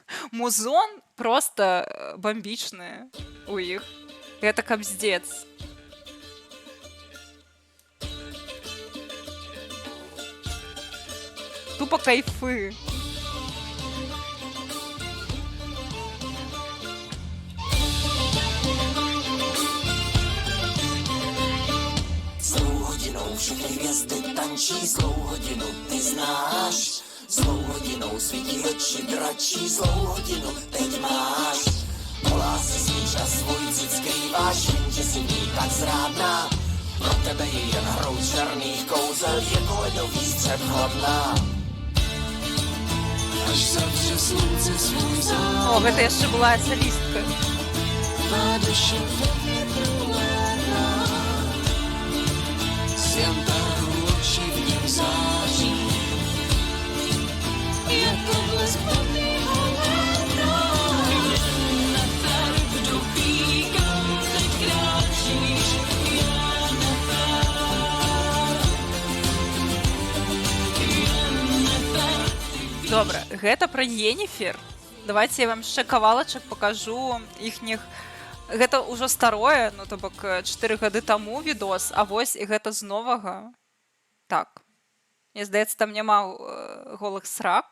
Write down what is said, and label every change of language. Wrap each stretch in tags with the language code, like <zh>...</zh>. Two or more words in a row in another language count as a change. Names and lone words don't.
<be>Музон просто бомбічны у іх. Гэта капздец. Тупо кайфы.</be> <cs>Zlou hodinou všechny hvězdy tančí, zlou hodinu ty znáš. Zlou hodinou svítí oči dračí, zlou hodinu teď máš. Volá si smíš a svůj cit skrýváš, jenže si v ní tak zrádná. Pro tebe je jen hrou černých kouzel, jako ledový střep hladná. Až zavře slunce svůj zád,</cs> <be>О, гэта яшчэ была солістка.</be> <cs>tvá duše ve větru létá. Svěntahu oči v něm září, jako blesk vodného léta. Nefer, kdo ví, kam teď kráčíš, je nefer. Je nefer.</cs> <be>Добра, гэта пра Енифер. Давайте я вам яшчэ кавалачак покажу іхніх. Гэта ўжо старое, ну то бок 4 гады таму відос, а вось і гэта з новага. Так. Мне здаецца, там няма голых срак.</be>